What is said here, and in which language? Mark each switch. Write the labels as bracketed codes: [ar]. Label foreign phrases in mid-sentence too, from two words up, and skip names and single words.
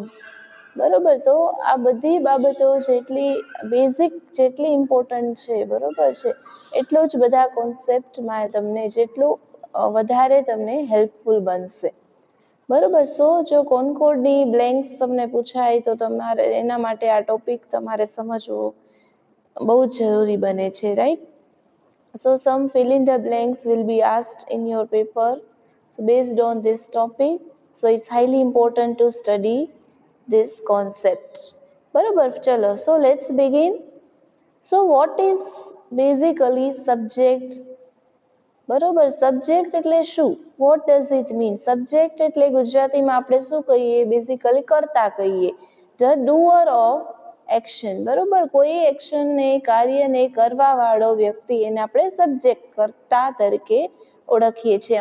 [gu] બરોબર, તો આ બધી બાબતો જેટલી બેઝિક જેટલી ઇમ્પોર્ટન્ટ છે બરોબર છે, એટલો જ બધા કોન્સેપ્ટમાં તમને જેટલું વધારે તમને હેલ્પફુલ બનશે. બરોબર, સો જો કોનકોર્ડની બ્લેન્ક્સ તમને પૂછાય તો તમારે એના માટે આ ટોપિક તમારે સમજવો બહુ જ જરૂરી બને છે. રાઈટ, [en] so some fill in the blanks will be asked in your paper, so based on this topic, so it's highly important to study this concept. [gu] બરોબર, ચલો, [en] so let's begin. So what is basically subject? [gu] બરોબર, સબ્જેક્ટ એટલે શું? [en] what does it mean? [gu] સબ્જેક્ટ એટલે ગુજરાતીમાં આપણે શું કહીએ? બેઝિકલી કર્તા કહીએ, [en] the doer of action. [gu] બરોબર, કોઈ એક્શનને, કાર્યને કરવા વાળો વ્યક્તિ, એને આપણે સબ્જેક્ટ કર્તા તરીકે ઓળખીએ છીએ.